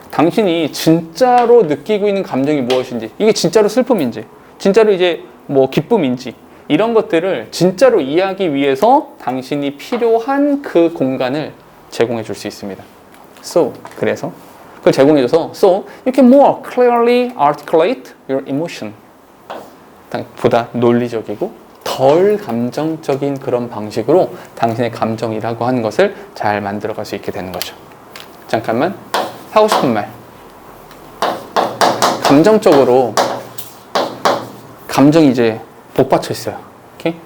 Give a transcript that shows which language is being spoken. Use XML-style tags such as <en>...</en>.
<ko>당신이 진짜로 느끼고 있는 감정이 무엇인지. 이게 진짜로 슬픔인지. 진짜로 이제 뭐 기쁨인지. 이런 것들을 진짜로 이해하기 위해서 당신이 필요한 그 공간을 제공해 줄 수 있습니다.</ko> <en>So,</en> <ko>그래서 그걸 제공해줘서</ko> <en>So, you can more clearly articulate your emotion.</en> <ko>보다 논리적이고 덜 감정적인 그런 방식으로 당신의 감정이라고 하는 것을 잘 만들어갈 수 있게 되는 거죠. 잠깐만 하고 싶은 말. 감정적으로 감정이 이제 복받쳐 있어요. 오케이?</ko>